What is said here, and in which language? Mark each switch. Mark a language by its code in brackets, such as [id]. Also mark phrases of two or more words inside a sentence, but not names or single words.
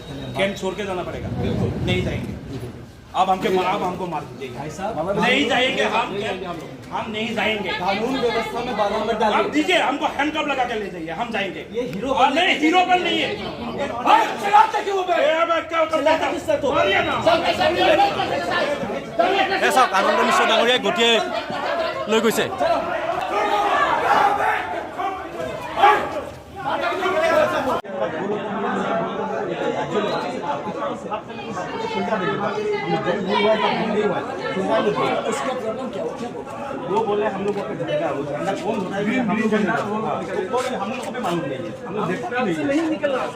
[hi] कैंप छोड़ के जाना पड़ेगा। नहीं जाएंगे। अब हमको मार दीजिए भाई साहब। नहीं जाएंगे हम नहीं जाएंगे। कानून व्यवस्था में बाधा मत डालिए। आप दीजिए हमको हैंडकफ लगा के ले जाइए, हम जाएंगे। ये हीरो नहीं, हीरो बन नहीं है। [as] চাওক আনন্দ মিশ্ৰ ডাঙৰীয়াই গতিয়ে লৈ গৈছে। [hi] उसका प्रॉब्लम क्या हो? वो बोले हम लोगों को झंडा कौन होता है, हम लोग झंडा हम लोग को भी मालूम नहीं है, हम लोग देखते नहीं निकल रहा।